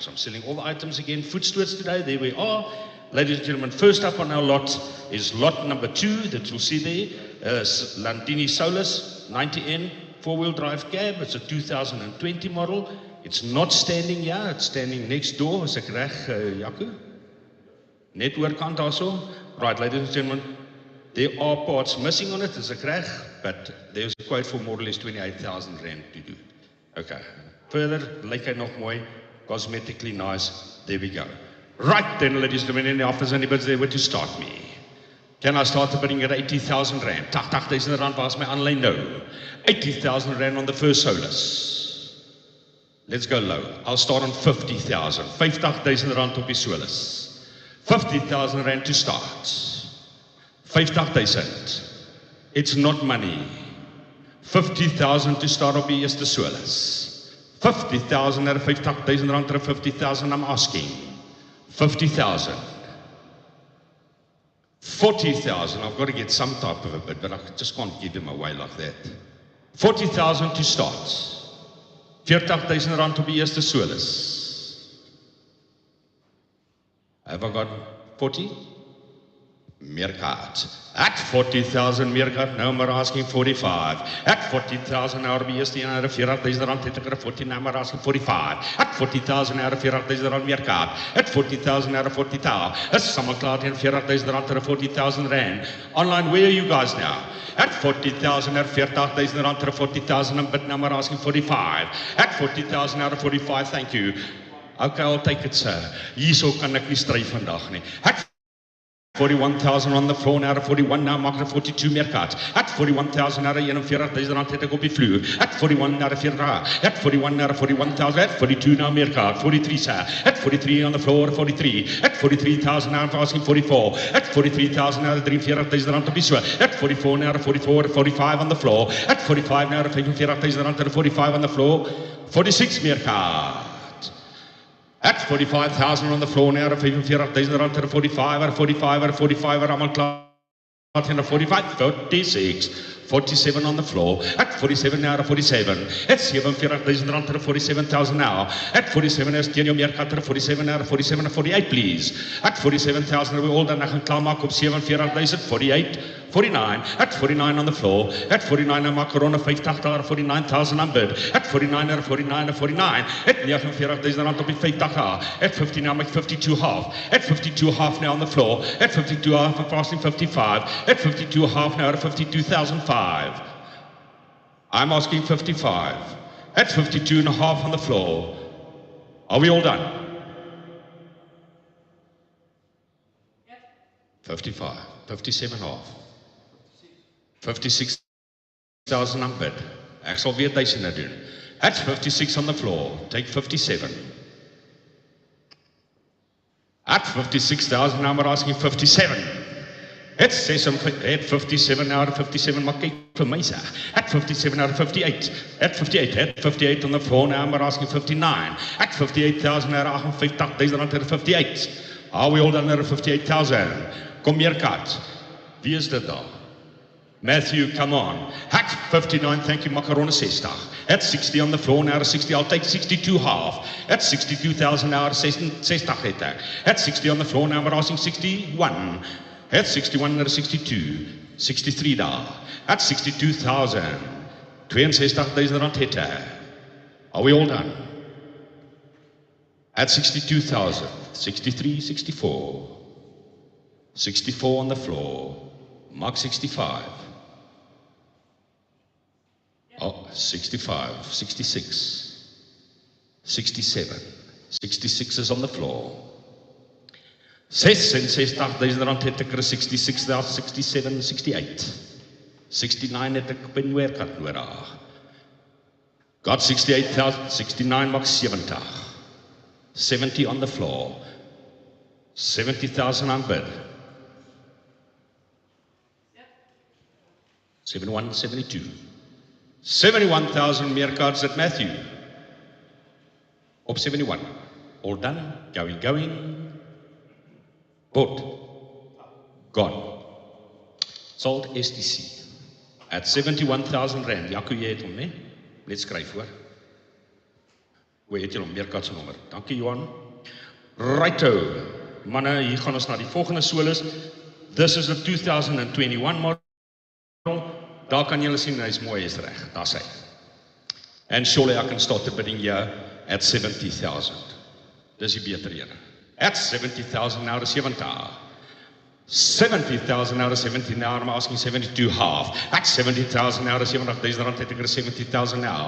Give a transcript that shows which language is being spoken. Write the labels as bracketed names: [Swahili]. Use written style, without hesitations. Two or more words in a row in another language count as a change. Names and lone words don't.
[English] I'm selling all the items again. Food stewards today, there we are. Ladies and gentlemen, first up on our lot is lot number 2 that you'll see there. Landini Solus 90N 4-wheel drive cab. It's a 2020 model. It's not standing here, it's standing next door. [Afrikaans] Is ek reg, Jaco? Net oorkant daarso. [English] Right, ladies and gentlemen, there are parts missing on it, [Afrikaans] is ek reg? [English] But there's a quote for more or less 28,000 rand to do. Okay. Further, [Afrikaans] lyk hy nog mooi, [English] cosmetically nice. There we go. Right then, ladies and gentlemen, in the office, anybody there where to start me? Can I start the bidding at 80,000 rand? 80,000 rand was my online no. 80,000 rand on the first Solus. Let's go low. I'll start on 50,000. 50,000 rand [Afrikaans] op die Solus. [English] 50,000 rand to start. 50,000. It's not money. 50,000 to start [Afrikaans] op die eerste solis. [English] 50,000 naar 50,000 rand to 50,000 I'm asking. 50,000. 40,000, I've got to get some type of a bid, but I just can't give him away like that. 40,000 to start. [Afrikaans] 40,000 rand op die eerste solis. [English] Have I got 40? Meerkat. At 40,000 Meerkat, now we're asking 45. At 40,000 now [Afrikaans] die eerste een uit 40,000 rand het ek 40, [English] now we're asking 45. At 40,000 out of 40,000 rand Meerkat. At 40,000 out of 40,000. [Afrikaans] Is sommer klaar teen 40,000 rand to 40,000 rand. [English] Online, where are you guys now? At 40,000 out of 40,000 rand to 40,000 and bid now we're asking 45. At 40,000 out of 45, thank you. Okay, I'll take it, sir. [Afrikaans] Hierso kan ek nie stry vandag nie. [English] At 41,000 on the floor, now to 41, now [Afrikaans] maak het [English] 42 Meerkat. At 41,000 now to 41,000 rand [Afrikaans] het ek op die vloer. [English] At 41 now to 40, at 41 now to 41,000, at 42 now Meerkat, 43 sir. At 43 on the floor, 43. At 43,000 now I'm asking 44. At 43,000 now to 43,000 rand [Afrikaans] op die so. [English] At 44 now to 44, 45 on the floor. At 45 now to 45,000 rand to 45 on the floor. 46 Meerkat. At 45,000 on the floor now, at 45,000 rand to 45, at 45, at 45, at I'm [Afrikaans] klaar teen [English] 45, 46, 47 on the floor, at 47 now to 47, at 47,000 rand to 47,000 now, at 47 [Afrikaans] is teen jou [English] Meerkat to 47 now to 47 and 48 please, at 47,000 we all [Afrikaans] dan ek gaan klaarmaak op [English] 47,000, 48, 49, at 49 on the floor, [Afrikaans] at 49 na maak rond 50 daar 49,000 aan bid, at 49 naar 49 en 49, at 49,000 rand op die 50 daar, [English] at 50 now make 52 half, at 52 half now on the floor, at 52 half and passing 55, at 52 half now at 52,005. I'm asking 55, at 52 and a half on the floor. Are we all done? 55, 57 half. [Afrikaans] 56,000 aan bid. Ek sal weer duisende doen. [English] At 56 on the floor, take 57. At 56,000, now we're asking 57. At 57 out of 57, [Afrikaans] maar kyk vir my sê. [English] At 57 out of 58. At 58 on the floor, now we're asking 59. At 58,000 out of 58,000 rand to 58. Are we all done at 58,000? [Afrikaans] Kom Meerkat. Wie is dit daar? [English] Matthew, come on. At 59, thank you, Macarona 60. At 60 on the floor, now to 60, I'll take 62 half. At 62,000 now to 60 [Afrikaans] het ek. [English] At 60 on the floor, now we're asking 61. At 61 naar 62, 63 daar. At 62,000, 62,000 rand [Afrikaans] het ek. [English] Are we all done? At 62,000, 63, 64. 64 on the floor, mark 65. Oh, 65, 66, 67. 66 is on the floor. 66,000 rand [Afrikaans] het ek [English] 66,000, 67, 68. [Afrikaans] 69 het ek by Meerkat nodig. [English] Got 68,000, 69 maak 70. 70 on the floor. 70,000 [Afrikaans] aan bid. [English] 71, 72. 71,000 Meerkats at Matthew. Op 71. All done. Going. Bought. Gone. Sold STC. At 71,000 rand. Jaco, [Afrikaans] jy het hom, ne? Net skryf hoor. Hoe het jy hom? Meerkat se nommer. Dankie Johan. [English] Righto. [Afrikaans] Manne, hier gaan ons na die volgende solis. [English] This is a 2021 model. [Afrikaans] Daar kan julle sien, hy is mooi, is reg. Daar's hy. [English] And surely I can start the bidding here at 70,000. [Afrikaans] Dis die beter ene. [English] At 70,000 now to 70. 70,000 now to 70 now, I'm asking 72 half. At 70,000 now to 70,000 rand, [Afrikaans] het ek [English] 70,000 now.